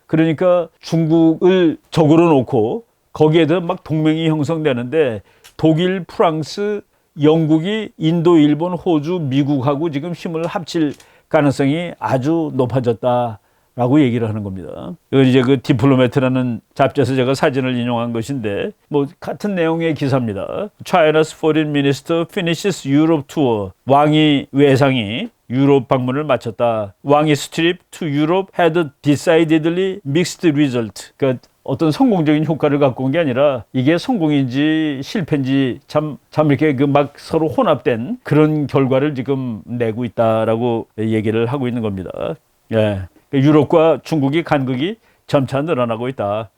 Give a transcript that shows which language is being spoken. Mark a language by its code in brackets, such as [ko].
[ko] 그러니까 중국을 적으로 놓고 거기에 대해 막 동맹이 형성되는데, 독일, 프랑스, 영국이 인도, 일본, 호주, 미국하고 지금 힘을 합칠 가능성이 아주 높아졌다라고 얘기를 하는 겁니다. 이건 이제 그 디플로매트라는 잡지에서 제가 사진을 인용한 것인데, 뭐 같은 내용의 기사입니다. [en] China's foreign minister finishes Europe tour. [ko] 왕이 외상이 유럽 방문을 마쳤다. [en] 왕이's trip to Europe had decidedly mixed result. [ko] 그러니까 어떤 성공적인 효과를 갖고 온 게 아니라 이게 성공인지 실패인지 참 이렇게 그 막 서로 혼합된 그런 결과를 지금 내고 있다라고 얘기를 하고 있는 겁니다. 예. 유럽과 중국이 간극이 점차 늘어나고 있다.